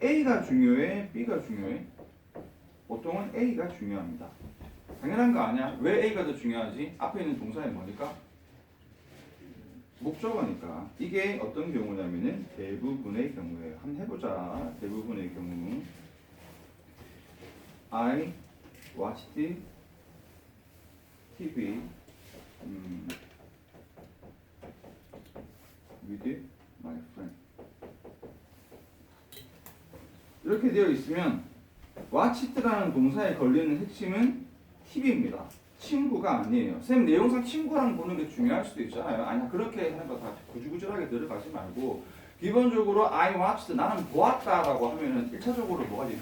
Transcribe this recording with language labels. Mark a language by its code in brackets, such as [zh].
[ko] A가 중요해? B가 중요해? 보통은 A가 중요합니다. 당연한 거 아니야? 왜 A가 더 중요하지? 앞에 있는 동사는 뭐니까? 목적어니까. 이게 어떤 경우냐면은 대부분의 경우예요. 한번 해보자. 대부분의 경우. [en] I watched TV with my friend. [ko] 이렇게 되어 있으면 watched라는 동사에 걸리는 핵심은 TV입니다. 친구가 아니에요. 쌤 내용상 친구랑 보는 게 중요할 수도 있잖아요. 아니야 그렇게 하는 거 다 구질구질하게 들어가지 말고 기본적으로 [en] I watched [ko] 나는 보았다라고 하면은 1차적으로 뭐가지?